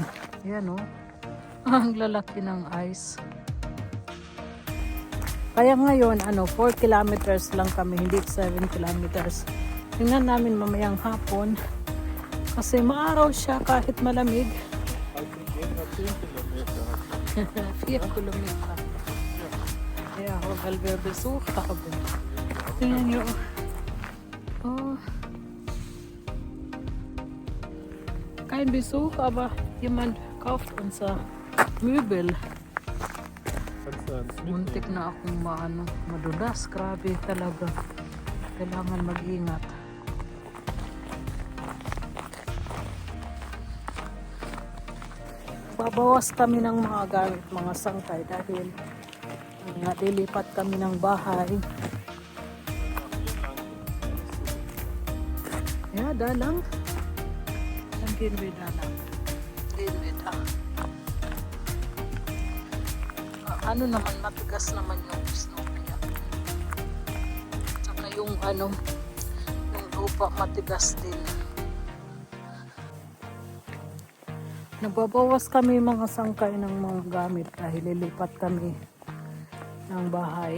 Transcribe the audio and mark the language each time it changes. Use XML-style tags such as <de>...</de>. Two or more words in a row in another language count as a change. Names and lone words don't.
<tl>Ayan o. Ang lalaki ng ice. Kaya ngayon, 4 kilometers lang kami, hindi 7 kilometers. Tingnan namin mamayang hapon. Kasi maaraw siya kahit malamig.</tl> <de>4 Kilometer. Ja, weil wir Besuch haben.</de> <tl>Tingnan nyo. Oh.</tl> <de>Kein Besuch, aber jemand kauft uns Möbel.</de> <tl>Muntik na akong madulas. Grabe talaga. Kailangan mag-ingat. Babawas kami ng mga gamit, mga sangkay dahil lilipat kami ng bahay.</tl> <de>Ja, da lang. Dann gehen wir da lang. Gehen wir da.</de> <tl>Ano naman, matigas naman yung snow niya. Saka yung yung lupa matigas din. Nagbabawas kami mga sangkay ng mga gamit dahil lilipat kami ng bahay.</tl>